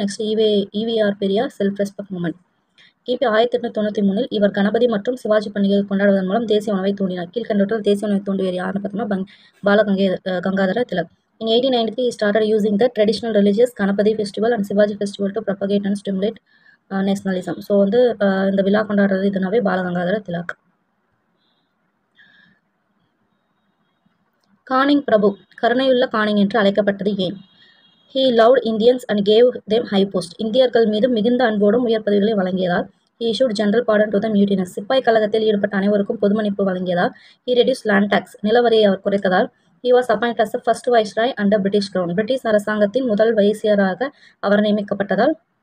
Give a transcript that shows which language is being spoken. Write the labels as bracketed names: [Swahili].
[English] Next EVR Periyar, self respect movement. [Tamil] கிபி 1893 இவர் கணபதி மற்றும் சிவாஜி பண்டிகையை கொண்டாடுவதன் மூலம் தேசிய உணவை தூண்டினார். கீழ்கண்டவற்றில் தேசிய உணவை தூண்டியவர் யாருன்னு பார்த்தோம்னா Gangadhar Tilak. [English] In 1893, he started using the traditional religious Ganapati festival and Shivaji festival to propagate and stimulate nationalism. [Tamil] So வந்து இந்த விழா கொண்டாடுறது இதுனாவே பாலகங்காதர திலக். கானிங் பிரபு கருணையுள்ள கானிங் என்று அழைக்கப்பட்டது ஏன்? [English] He loved Indians and gave them high post. [Tamil] இந்தியர்கள் மீது மிகுந்த அன்போடும் உயர் பதவிகளை வழங்கியதால். [English] He issued general pardon to the mutinous. [Tamil] சிப்பாய் கழகத்தில் ஈடுபட்ட அனைவருக்கும் பொது மன்னிப்பு வழங்கியதால். [English] He reduced land tax. [Tamil] நிலவரியை our குறைத்ததால். [English] He was appointed as the first viceroy under British crown. [Tamil] British அரசாங்கத்தின் முதல் வைசியராக அவர் நியமிக்கப்பட்டதால்.